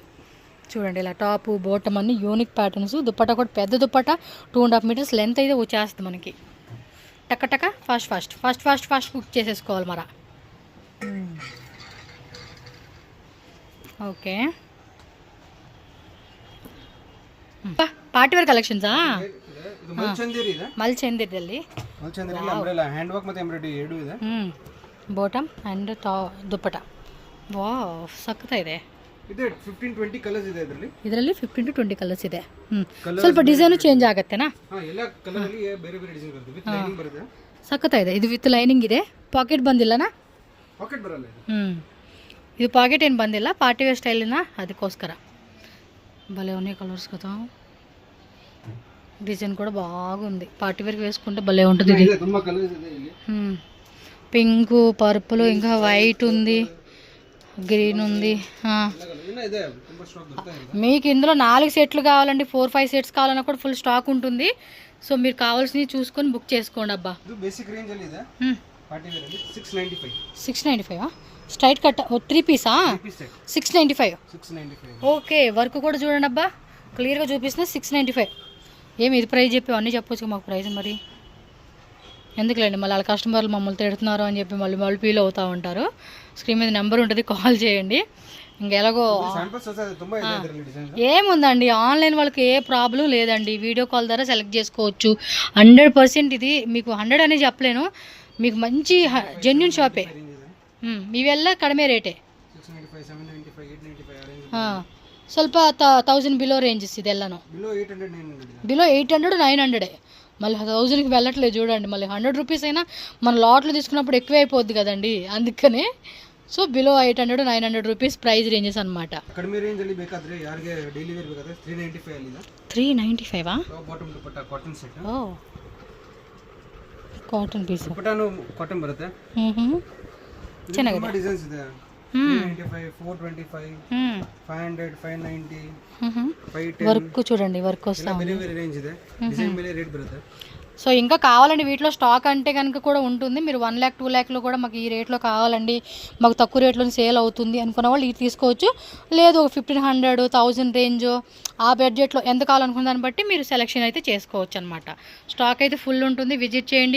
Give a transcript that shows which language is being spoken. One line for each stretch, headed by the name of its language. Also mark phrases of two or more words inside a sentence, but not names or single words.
Telugu: చూడండి ఇలా టాపు బాటమ్ అన్ని
English: unique patterns.
Telugu: దుప్పట్టా కూడా పెద్ద దుప్పట్టా 2.5
English: meters length
Telugu: అయితే వచ్చేస్తుంది మనకి. టక్క
English: fast cook
Telugu: చేసేసుకోవాలి మరా. ఓకే,
English: party wear collections?
Kannada: ಇದು ಮಲ್ಚಂದೇರಿ ಇದೆ. ಮಲ್ಚಂದಿರಲ್ಲಿ ಮಲ್ಚಂದೇರಿ
English: umbrella hand work
Kannada: ಮತ್ತೆ ಎಂಬ್ರಾಯ್ಡರಿ ಎರಡು ಇದೆ.
English: bottom and
Kannada: ದುಪ್ಪಟ. ವಾವ್, ಸಖತ್ತ ಇದೆ. ಇದೆ 15-20 ಕಲರ್ಸ್ ಇದೆ ಇದರಲ್ಲಿ 15 to 20 ಕಲರ್ಸ್ ಇದೆ. ಸ್ವಲ್ಪ
English: design change
Kannada: ಆಗುತ್ತೆನಾ? ಎಲ್ಲ ಕಲರ್ ಅಲ್ಲಿ ಬೇರೆ ಬೇರೆ ಡಿಸೈನ್ ಬರುತ್ತೆ.
English: with lining
Kannada: ಬರುತ್ತೆ. ಸಖತ್ತ ಇದೆ. ಇದು
English: with lining
Kannada: ಇದೆ. ಪಾಕೆಟ್ ಬಂದಿಲ್ಲನಾ? ಪಾಕೆಟ್ ಬರಲ್ಲ ಇದು. ಇದು ಪಾಕೆಟ್ ಏನು ಬಂದಿಲ್ಲ,
English: party wear style,
Kannada: ಅದಕ್ಕೋಸ್ಕರ.
Telugu: భలే ఉన్నాయి కలర్స్ కదా. డిజైన్ కూడా బాగుంది.
English: party wear
Telugu: వేసుకుంటే భలే ఉంటుంది ఇది.
English: pink, purple,
Telugu: ఇంకా వైట్ ఉంది, గ్రీన్ ఉంది. మీకు ఇందులో 4 సెట్లు కావాలండి, 4-5 సెట్స్ కావాలన్నా కూడా
English: full stock
Telugu: ఉంటుంది. సో మీరు కావాల్సినవి చూసుకొని బుక్ చేసుకోండి అబ్బా.
English: basic range
Kannada: ಅಲ್ಲಿ ಇದೆ.
English: party wear
Kannada: ಅಲ್ಲಿ 695.
English: straight cut
Telugu: 3 పీసా? 695. ఓకే, వర్క్ కూడా చూడండి అబ్బా, క్లియర్గా చూపిస్తున్నా. 695. ఏమి ఇది ప్రైస్ చెప్పి అన్నీ చెప్పొచ్చు మాకు ప్రైస్. మరి ఎందుకులేండి మళ్ళీ వాళ్ళ కస్టమర్లు మమ్మల్ని తిడుతున్నారు అని చెప్పి మళ్ళీ ఫీల్ అవుతూ ఉంటారు. స్క్రీన్ మీద నెంబర్ ఉంటుంది, కాల్ చేయండి. ఇంకెలాగో ఏముందండి, ఆన్లైన్ వాళ్ళకి ఏ ప్రాబ్లం లేదండి.
English: video call
Telugu: ద్వారా సెలెక్ట్ చేసుకోవచ్చు. 100% ఇది మీకు 100 అనేది చెప్పలేను, మీకు మంచి
English: genuine shop.
Kannada: ಇವೆಲ್ಲ ಕಡಿಮೆ ರೇಟೇ. ಸ್ವಲ್ಪ 1000
English: below ranges
Kannada: ಇದೆಲ್ಲನೂ.
Telugu: బిలో 800-900. మళ్ళీ 1000కి వెళ్ళట్లేదు చూడండి. మళ్ళీ 100 రూపీస్ అయినా మన లాట్లో తీసుకున్నప్పుడు ఎక్కువ అయిపోద్ది కదండి, అందుకనే. సో
English: below 800-900 rupees price ranges
Telugu: అనమాట.
Kannada: ಕಡಿಮೆ ರೇಂಜ್ ಅಲ್ಲಿ ಬೇಕಾದ್ರೆ ಯಾರಿಗೆ
English: daily wear
Kannada: ಬೇಕಾದ್ರೆ 395 ಅಲ್ಲಿ ಇದೆ. 395 ಬಾಟಮ್ ದುಪಟ್ಟಾ
English: cotton set.
Kannada: ಓ,
English: cotton piece.
Kannada: ದುಪಟ್ಟಾನು ಕಾಟನ್ ಬರುತ್ತೆ. ಚೆನ್ನಾಗಿದೆ. ಡಿಸೈನ್ಸ್ ಇದೆ. 395, 425, 500, 590, 510.
Telugu: వర్క్ చూడండి, వర్క్ వస్తా
Kannada: ಬೇರೆ ಬೇರೆ ರೇಂಜ್ ಇದೆ. ಡಿಸೈನ್ ಮೇಲೆ ರೇಟ್ ಬರುತ್ತೆ.
Telugu: సో ఇంకా కావాలండి వీటిలో స్టాక్ అంటే కనుక కూడా ఉంటుంది. మీరు 1 lakh 2 lakhలో కూడా మాకు ఈ రేట్లో కావాలండి, మాకు తక్కువ రేట్లో సేల్ అవుతుంది అనుకున్న వాళ్ళు ఇది తీసుకోవచ్చు. లేదు 1500, 1000 రేంజ్ ఆ బడ్జెట్లో ఎంత కావాలనుకున్న దాన్ని బట్టి మీరు సెలెక్షన్ అయితే చేసుకోవచ్చు అనమాట. స్టాక్ అయితే ఫుల్ ఉంటుంది. విజిట్ చేయండి.